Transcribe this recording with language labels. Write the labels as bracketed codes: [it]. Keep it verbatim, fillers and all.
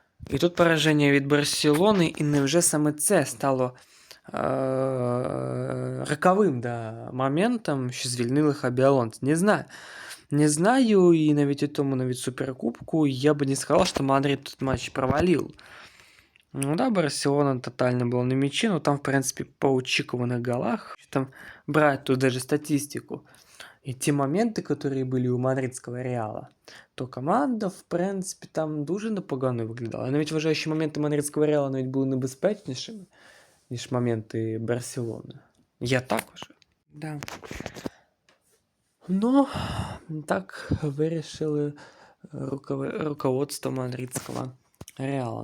[uk] І тут пораження від Барселони, і невже саме це стало е- роковим да, моментом, що звільнили Хабі Алонсо? Не знаю. Не знаю, і навіть у тому навіть суперкубку я би не сказав, що Мадрид тут матч провалив. [ru] Ну да, Барселона тотально была на мяче, но там, в принципе, по учикованных голах, если там брать тут даже статистику, и те моменты, которые были у мадридского Реала, то команда, [uk] в принципі, там дуже непогано виглядала. Навіть вважаючи моменти мадридського Реала навіть були небезпечнішими, ніж моменти Барселони. Я також. Да. Ну, так вирішили рукове- руководство мадридського Реала.